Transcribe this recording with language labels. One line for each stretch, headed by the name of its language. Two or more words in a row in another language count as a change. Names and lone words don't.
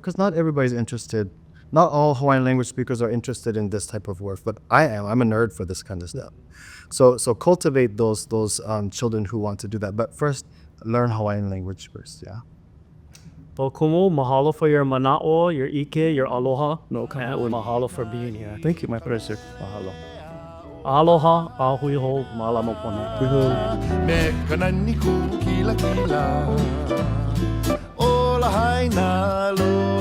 English: Because not everybody's interested. Not all Hawaiian language speakers are interested in this type of work, but I am. I'm a nerd for this kind of stuff. So cultivate those children who want to do that. But first, learn Hawaiian language first, yeah. Well, Kumu, mahalo for your mana'o, your ike, your aloha. No, mahalo for being here. Thank you, my pleasure. Mahalo.
Hawaiian: Aloha, ahuiho, malama pono. Me kanani ku kila kila. O lahaina lo